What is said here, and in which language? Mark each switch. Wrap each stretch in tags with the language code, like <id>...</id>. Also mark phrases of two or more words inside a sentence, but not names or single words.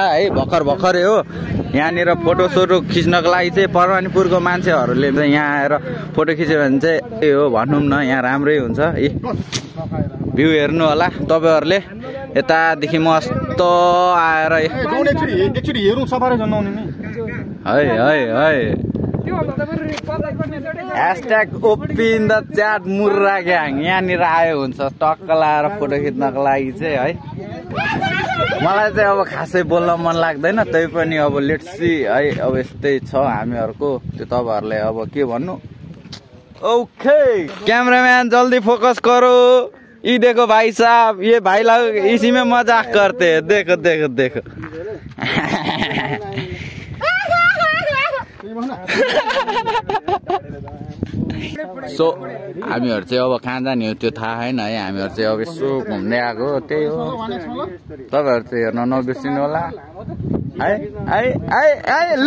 <ne>है भर्खरै हो यहाँनिर फोटोसोटो खिच्नको लागि चाहिँ परमाणुपुरको मान्छेहरूले चाहिँ यहाँ आएर फोटो खिच्यो भने चाहिँ त्यही हो भनौँ न यहाँ राम्रै हुन्छ भ्यू हेर्नु होला तपाईँहरूले यतादेखि मस्त आएर है है #OPIN द च्याट मुर्रा ग्याङ यहाँनिर आयो हुन्छ टक्क लाएर फोटो खिच्नको लागि चाहिँ है। मलाई चाहिँ अब खासै बोल्न मन लाग्दैन, तै पनि अब</ne> <en>let's see</en> <ne>है। अब यस्तै छ हामीहरूको, त्यो तपाईँहरूलाई अब के भन्नु।</ne> <hi>ओके कैमरामैन जल्दी फोकस करो, ये देखो भाई साहब, ये भाई लोग इसी में मजाक करते हैं, देखो देखो देखो।</hi> <ne>सो हामीहरू चाहिँ अब कहाँ जाने हो त्यो थाहा छैन है। हामीहरू चाहिँ अब यसो घुम्दै आएको त्यही हो। तपाईँहरू चाहिँ हेर्न नबिर्सिनु होला है है है है ल।</ne>